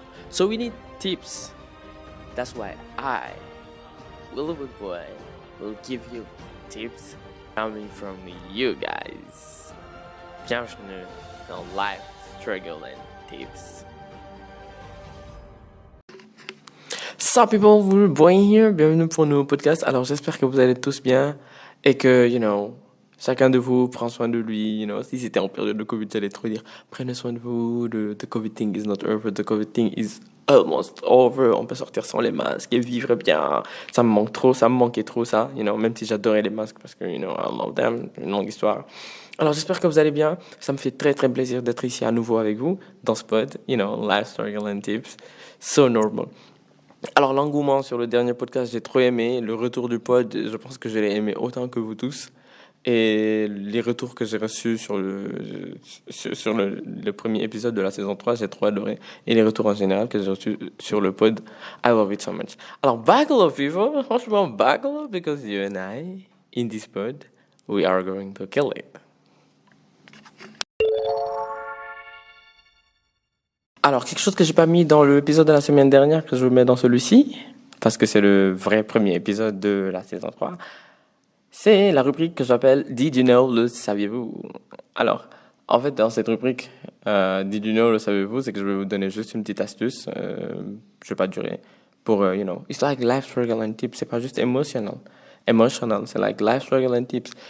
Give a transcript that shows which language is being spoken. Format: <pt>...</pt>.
<en>So we need tips. That's why I, Willowwood Boy, will give you tips coming from you guys.</en> <fr>Bienvenue dans Life Struggle and Tips.</fr> <en>Sup people, Willowwood Boy here.</en> <fr>Bienvenue pour un nouveau podcast. Alors j'espère que vous allez tous bien et que, chacun de vous prend soin de lui, si c'était en période de Covid, j'allais trop dire, prenez soin de vous,</fr> <en>the Covid thing is not over, the Covid thing is almost over,</en> <fr>on peut sortir sans les masques et vivre bien, ça me manquait trop ça, même si j'adorais les masques parce que,</fr> <en>I love them,</en> <fr>une longue histoire. Alors j'espère que vous allez bien, ça me fait très très plaisir d'être ici à nouveau avec vous, dans ce pod, Life Struggle and Tips,</fr> <en>so normal.</en> <fr>Alors l'engouement sur le dernier podcast, j'ai trop aimé, le retour du pod, je pense que je l'ai aimé autant que vous tous. Et les retours que j'ai reçus sur le premier épisode de la saison 3, j'ai trop adoré. Et les retours en général que j'ai reçus sur le pod,</fr> <en>I love it so much.</en> <fr>Alors,</fr> <en>buckle up, people.</en> <fr>Franchement,</fr> <en>buckle up, because you and I, in this pod, we are going to kill it.</en> <fr>Alors, quelque chose que j'ai pas mis dans l'épisode de la semaine dernière, que je mets dans celui-ci, parce que c'est le vrai premier épisode de la saison 3, c'est la rubrique que j'appelle Did you know, le saviez-vous? Alors, en fait, dans cette rubrique, Did you know, le saviez-vous, c'est que je vais vous donner juste une petite astuce, je vais pas durer, pour,</fr> <en>it's like life struggle and tips,</en> <fr>c'est pas juste emotional, c'est like life struggle and tips.</fr>